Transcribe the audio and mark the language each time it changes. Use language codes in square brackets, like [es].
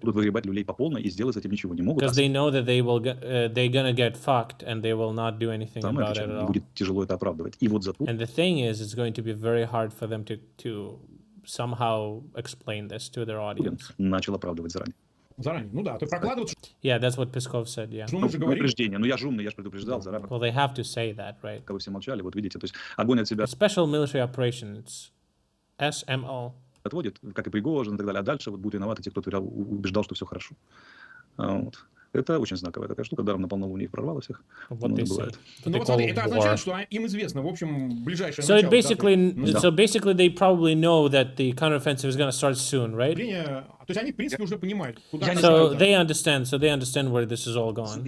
[ru] Будут выгребать люлей по полной и сделать с этим ничего не могут. [en] Because they know that they're gonna get fucked, and they will not do anything about it at all. [ru] Будет тяжело это оправдывать. И вот [en] And the thing is, it's going to be very hard for them to somehow explain this to their audience. [ru] Начал оправдывать заранее. Заранее, ну да, то прокладывать. [en] Yeah, that's what Peskov said, yeah. [ru] Ну, предупреждение, ну я же умный, я же предупреждал заранее. [en] Well, they have to say that, right? [ru] Вы все молчали, вот видите, то есть огонь от себя. [en] Special military operation, it's SMO. [ru] Отводит, как и Пригожин и так далее, а дальше вот будут виноваты те, кто убеждал, что все хорошо. Вот. Это очень знаковая такая штука, даром на полнолуние их прорвало всех. Вот бывает. Ну вот смотри, это означает, что им известно, в общем, ближайшее начало. Да, [en] so basically they probably know that the counteroffensive is going to start soon, right? [ru] То есть они, в принципе, уже понимают, куда [en] So they understand where this is all going.